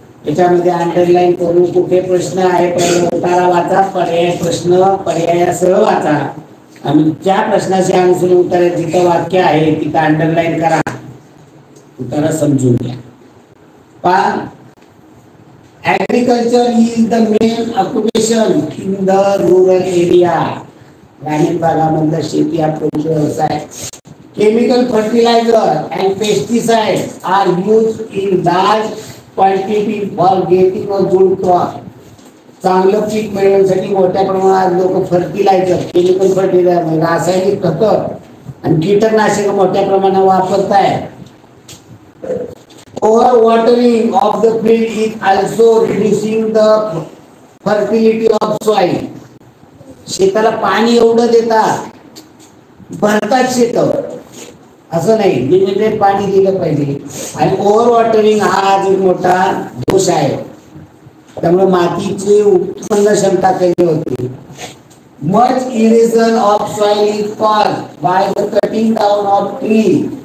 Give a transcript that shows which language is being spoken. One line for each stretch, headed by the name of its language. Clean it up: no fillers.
Marathi: याच्यामध्ये अंडरलाईन करून कुठे प्रश्न आहे पहिले उतारा वाचा, पर्याय प्रश्न पर्यायासह वाचा आणि ज्या प्रश्नाचे अनुसरून उत्तर जिथं वाक्य आहे तिथं अंडरलाईन करा, उतारा समजून घ्या.
English: पहा, agriculture is the main occupation in the rural area.
Marathi: ग्रामीण भागामधला शेती हा प्रमुख व्यवसाय.
English: Chemical fertiliser and pesticides are used in large quantity for getting a good crop.
Marathi: चांगलं पीक मिळवण्यासाठी मोठ्या प्रमाणात लोक फर्टिलायझर, केमिकल फर्टिलायझर, रासायनिक खतं आणि कीटकनाशक मोठ्या प्रमाणात वापरतायत.
English: Over watering of the field is also reducing the fertility of soil.
Marathi: शेताला पाणी एवढं देतात, भरतात शेत, असं नाही, लिमिटेड पाणी दिलं पाहिजे. आणि ओव्हर वॉटरिंग हा एक मोठा दोष आहे. त्यामुळे मातीची उत्पन्न क्षमता कमी होते.
English: Much erosion of soil is caused by the cutting down of tree.